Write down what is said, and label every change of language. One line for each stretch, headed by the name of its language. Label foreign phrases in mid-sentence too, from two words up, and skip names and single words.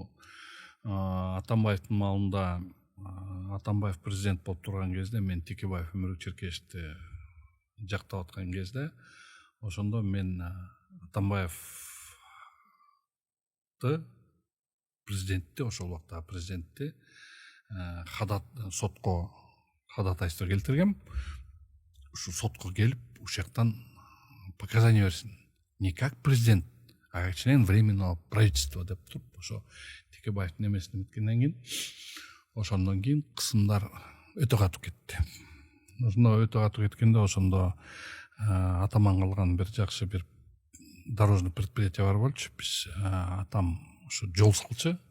Kyrgyz: Атамбаевдин маалында, Атамбаев президент болуп турган кезде, мен Текебаев Өмүрбек Черкешевди жактап аткан кезде, ошондо мен Атамбаевди президентти, ошол убакта президентти сотко ходатайство келтиргем. Ушу сотко келип, ушул жактан показания берсин.
Russian: Не как президент, а как член временного правительства
Kyrgyz: деп туруп, ошо Текебаевдин эмесин эметкенден кийин, ошондон кийин кысымдар өтө катуу кетти. Ошондо өтө катуу кеткенде, ошондо атаман калган бир жакшы бир
Russian: дорожный предприятие
Kyrgyz: бар болчу. Биз атам ошо жол салчы.